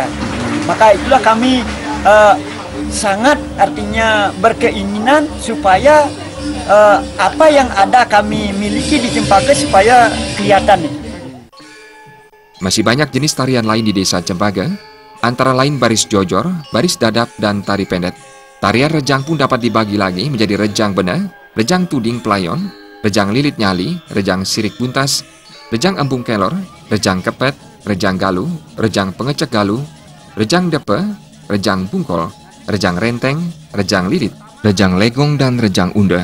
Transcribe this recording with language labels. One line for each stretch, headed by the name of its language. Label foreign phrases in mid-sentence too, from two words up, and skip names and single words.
Indonesian: Maka itulah kami sangat artinya berkeinginan supaya apa yang ada kami miliki di Cempage supaya kelihatan. Masih banyak jenis tarian lain di Desa Cempage, antara lain baris jojor, baris dadap, dan tari pendet. Tarian rejang pun dapat dibagi lagi menjadi rejang bena, rejang tuding pelayon, rejang lilit nyali, rejang sirik buntas, rejang embung kelor, rejang kepet, rejang galuh, rejang pengecek galuh, rejang depe, rejang bungkol, rejang renteng, rejang lilit, rejang legong, dan rejang unda.